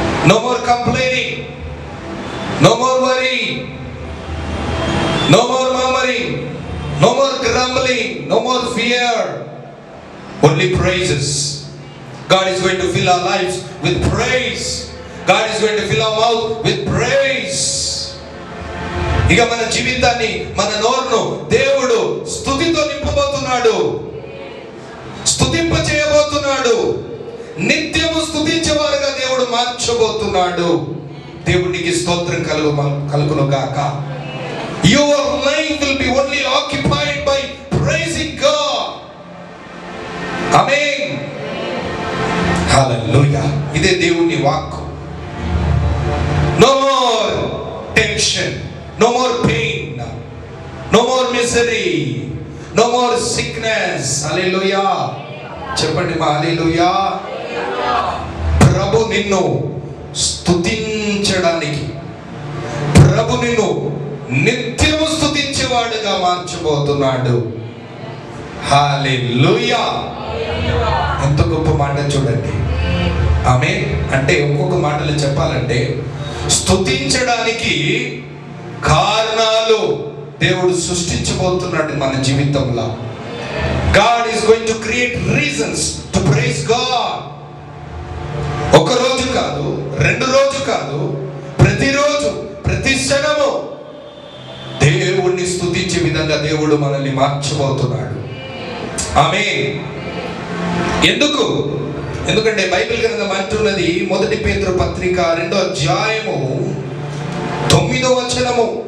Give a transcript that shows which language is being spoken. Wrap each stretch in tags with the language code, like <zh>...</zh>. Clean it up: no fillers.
<en>No more complaining, no more worry, no more murmuring, no more grumbling, no more fear. Only praises. God is going to fill our lives with praise. God is going to fill our mouth with praise.</en> <te>ఇక మన జీవితాన్ని, మన నోరును దేవుడు స్తుతితో నింపబోతున్నాడు, స్తుతింప చేయబోతున్నాడు. నిత్యము స్తుతించేవారుగా దేవుడు మార్చబోతున్నాడు. దేవునికి స్తోత్రం కలుగును గాక.</te> <en>Your life will be only occupied by praising God. Amen. Hallelujah.</en> <te>ఇదే దేవుని వాక్కు.</te> <en>No more tension, no more pain, no more misery, no more sickness.</en> <te>Hallelujah. చెప్పండి మా హల్లెలూయా. ప్రభు నిన్ను స్తుతించడానికి, ప్రభు నిన్ను నిత్యము స్తుతించేవాడుగా మార్చబోతున్నాడు. హల్లెలూయా. ఎంత గొప్ప మాట చూడండి. ఆమేన్. అంటే ఒక్కొక్క మాటలు చెప్పాలంటే స్తుతించడానికి కారణాలు దేవుడు సృష్టించబోతున్నాడు మన జీవితంలో.</te> <en>God is going to create reasons to praise God.</en> <te>ఒక రోజు కాదు, 2 రోజు కాదు, ప్రతిరోజు, ప్రతి క్షణము దేవుణ్ణి స్తుతించే విధంగా దేవుడు మనల్ని మార్చబోతున్నాడు. ఆమేన్. ఎందుకు? ఎందుకంటే బైబిల్ గ్రంథం అంటున్నది, 1 పేతురు పత్రిక 2వ అధ్యాయము 9వ వచనము.</te>